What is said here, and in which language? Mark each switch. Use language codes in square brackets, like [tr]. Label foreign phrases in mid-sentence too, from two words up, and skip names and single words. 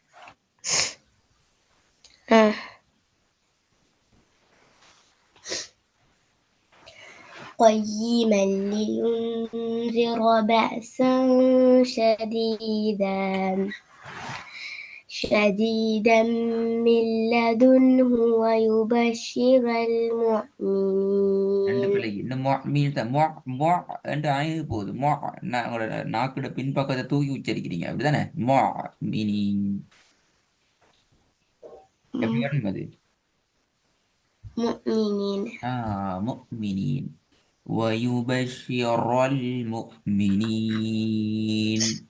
[ar] قيما لينذر بأسا شديدا من لدنه ويبشر المؤمنين. [ta] இந்த மீன் தான் என்று ஆயுது போகுது உங்களோட நாக்கோட பின்பக்கத்தை தூக்கி உச்சரிக்கிறீங்க அப்படிதானே மீனி எப்படி வரணும் அது [ar] مؤمنين. مؤمنين ويبشر المؤمنين